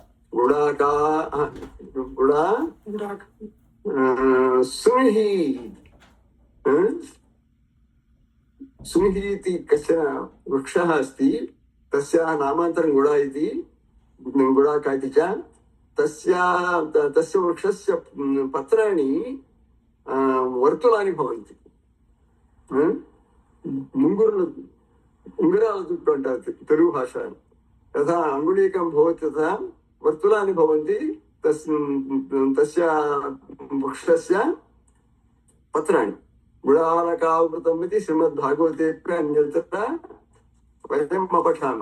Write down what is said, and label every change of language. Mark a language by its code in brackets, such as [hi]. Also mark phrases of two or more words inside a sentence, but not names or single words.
[sa] सुनिहि इति कश्चन वृक्षः अस्ति। तस्याः नामान्तरं गुडा इति, गुडाका इति च। तस्य वृक्षस्य पत्राणि वर्तुलानि भवन्ति. [te] ముంగురులు ఉంగరాల చుట్టూ అంటారు తెలుగు భాష. [sa] యథా అంగుళీకం భవతి తథా వర్తులాని భవంతి తస్య వృక్షస్య పత్రాణి. గుడాలకావృతం ఇది శ్రీమద్భాగవతే అన్యత్ర వయం అపఠామः.